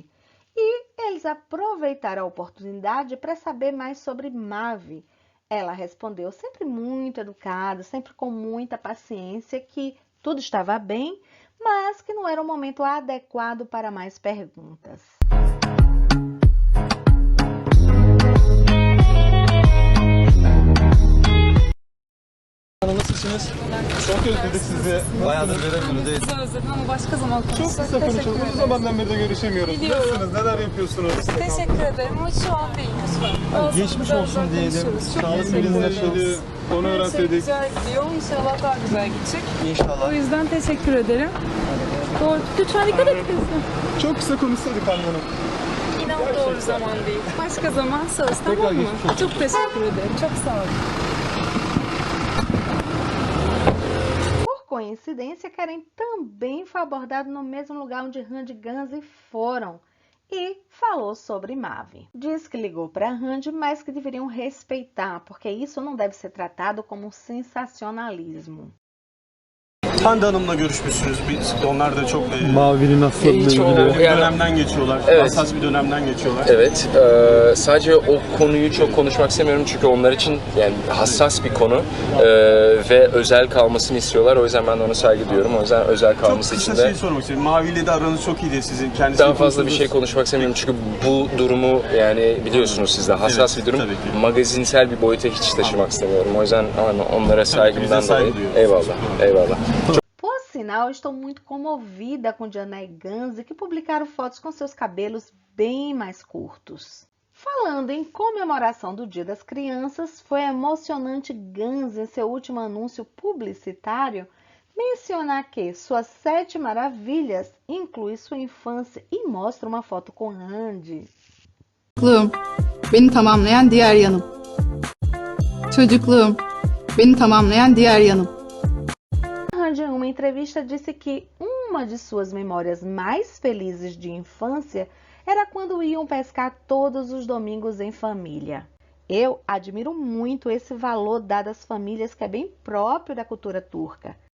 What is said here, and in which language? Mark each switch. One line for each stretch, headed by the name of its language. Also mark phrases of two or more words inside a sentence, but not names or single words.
Portuguese: E eles aproveitaram a oportunidade para saber mais sobre Mavi. Ela respondeu sempre muito educada, sempre com muita paciência, que tudo estava bem, mas que não era o momento adequado para mais perguntas.
Turkish: Nasılsınız? Çok özledik sizi. Bayağıdır göremiyoruz. Sizi özledim ama başka zaman Çok konuşuruz. kısa konuşalım. Uzun zamandan beri de görüşemiyoruz. Biliyorum. Nasılsınız? Neler yapıyorsunuz? Teşekkür ederim ama şu an değil lütfen. Daha sonra Geçmiş biraz olsun daha diyelim. konuşuruz. Çok Sağlık teşekkür ürünler ederim. şeydi. Onu Her şey öğrenseydik. güzel gidiyor. İnşallah daha güzel gidecek. O İnşallah. yüzden teşekkür ederim. Doğru. Lütfen dikkat et kızım. Çok kısa konuşsaydık Hande Hanım. İnan doğru zaman değil. Başka zaman söz, tamam mı? geçmiş olsun. Çok teşekkür ederim. Çok sağ olun.
Portuguese: Por coincidência, Kerem também foi abordado no mesmo lugar onde Hande e Ganzi foram e falou sobre Mavi. Diz que ligou para Hande, mas que deveriam respeitar, porque isso não deve ser tratado como um sensacionalismo.
Turkish: Hande Hanım'la görüşmüşsünüz. Onlar da çok Mavi'nin nasıl Hiç o bir yani, dönemden geçiyorlar. Evet. Hassas bir dönemden geçiyorlar. evet sadece o konuyu çok konuşmak istemiyorum çünkü onlar için yani hassas bir konu ve özel kalmasını istiyorlar. O yüzden ben de ona saygı duyuyorum. O yüzden özel Çok kalması kısa için de şey sormak istiyorum. Mavi ile de aranız çok iyiydi sizin. Kendisiyle daha fazla bir şey konuştunuz. konuşmak istemiyorum çünkü bu durumu yani biliyorsunuz siz de hassas Evet, bir durum. tabii ki. Magazinsel bir boyuta hiç taşımak istemiyorum. O yüzden onlara saygımdan saygı dolayı. duyuyoruz. Eyvallah. Eyvallah.
Portuguese: Por sinal, estou muito comovida com Diana e Ganzi, que publicaram fotos com seus cabelos bem mais curtos. Falando em comemoração do Dia das Crianças, foi emocionante Ganzi, em seu último anúncio publicitário, mencionar que suas 7 maravilhas inclui sua infância e mostra uma foto com Hande.
Turkish: Çocukluğum, beni tamamlayan diğer yanım. Çocukluğum, beni tamamlayan diğer yanım.
Portuguese: Hande, em uma entrevista, disse que uma de suas memórias mais felizes de infância era quando iam pescar todos os domingos em família. Eu admiro muito esse valor dado às famílias que é bem próprio da cultura turca.